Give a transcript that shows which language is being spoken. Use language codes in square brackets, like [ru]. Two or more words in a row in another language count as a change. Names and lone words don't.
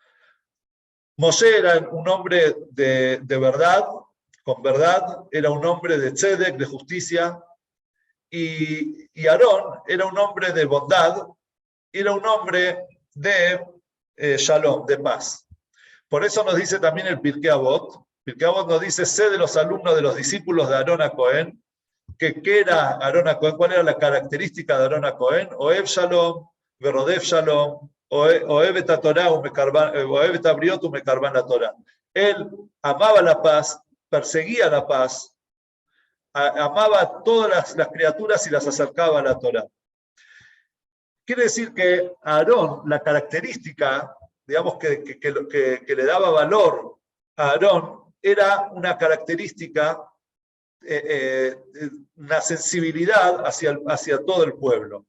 [es] Moshe era un hombre de verdad, con verdad, era un hombre de tzedek, de justicia, y Aarón era un hombre de bondad, era un hombre de shalom, de paz. Por eso nos dice también el Pirkei Avot. Pirkei Avot nos dice, sé de los alumnos de los discípulos de Aarón a Cohen, ¿qué era Aarón a Cohen? ¿Cuál era la característica de Aarón a Cohen? [he] אוהב שלום, ורודף שלום, אוהב את תורה, אוהב את הבריות, ומקרבן לתורה. [es] Él amaba la paz, perseguía la paz, amaba a todas las criaturas y las acercaba a la Torah. Quiere decir que a Aarón, la característica, digamos, que le daba valor a Aarón, era una característica, una sensibilidad hacia todo el pueblo.